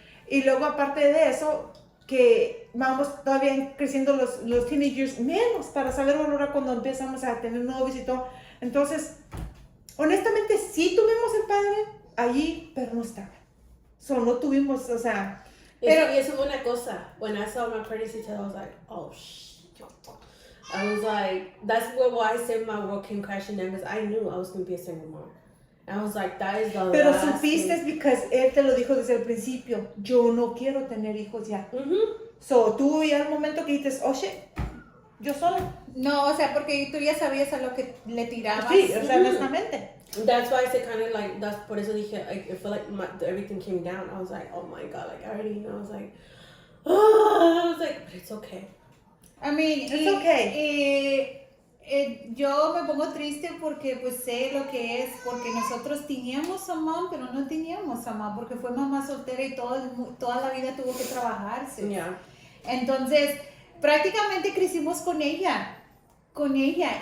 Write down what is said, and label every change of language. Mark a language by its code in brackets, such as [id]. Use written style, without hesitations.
[es] Y luego aparte de eso, que vamos todavía creciendo los teenagers menos para saber valorar cuando empezamos a tener novios y todo. Entonces, honestamente sí tuvimos el padre allí, pero no estaba. No tuvimos, o sea... Pero y eso fue una cosa. [en] When I saw my pregnancy test, I was like, oh shit. I was like, that's why I said my world came crashing down, because I knew I was going to be a single mom. And I was like, that is the [es] Pero [en] last [es] supiste [en] thing. [es] because él te lo dijo desde el principio, yo no quiero tener hijos ya. So, tú ya al momento que dices, [en] oh shit, [es] yo sola. No, o sea, porque tú ya sabías a lo que le tirabas. Sí, o sea, honestamente. [en] That's why I said kind of like, that's [es] por eso dije, [en] I feel like everything came down. I was like, oh my God, like I already know. I was like, oh, I was like, but it's okay. I mean, It's okay. [es] yo me pongo triste porque pues sé lo que es, porque nosotros teníamos a mamá, pero no teníamos a mamá, porque fue mamá soltera y toda la vida tuvo que trabajarse. [en] Yeah. [es] Entonces, prácticamente crecimos con ella. Con ella.